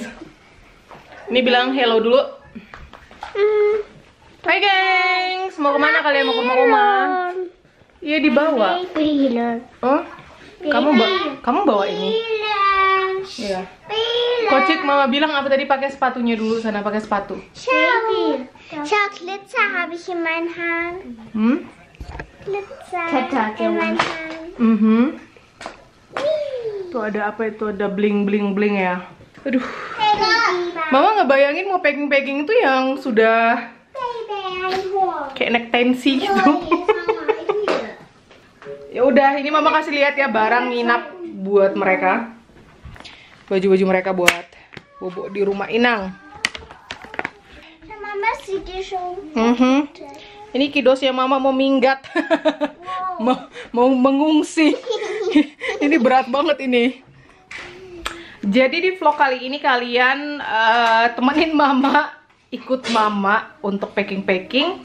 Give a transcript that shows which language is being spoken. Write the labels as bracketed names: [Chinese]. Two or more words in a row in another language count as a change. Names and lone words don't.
[Indonesian] Ini bilang hello dulu. Hai gengs, mau kemana kalian? Mau ke rumah? Iya dibawa. Oh? Kamu bawa ini? Iya. Kocik Mama bilang apa tadi, pakai sepatunya dulu sana, pakai sepatu. [German] Glitzer habe ich in meinen Haaren. Glitzer in meinen Haaren. [Indonesian] Tuh ada apa itu? Ada bling ya. Aduh. Mama ngebayangin mau packing itu yang sudah kayak naik tensi gitu. Ya udah, ini Mama kasih lihat ya barang nginap buat mereka. Baju-baju mereka buat bobo di rumah Inang. [German] Mama sieht die schon. [Indonesian] Ini Kidos ya, Mama mau minggat. mau mengungsi. Ini berat banget ini. Jadi di vlog kali ini kalian temenin Mama, ikut Mama untuk packing.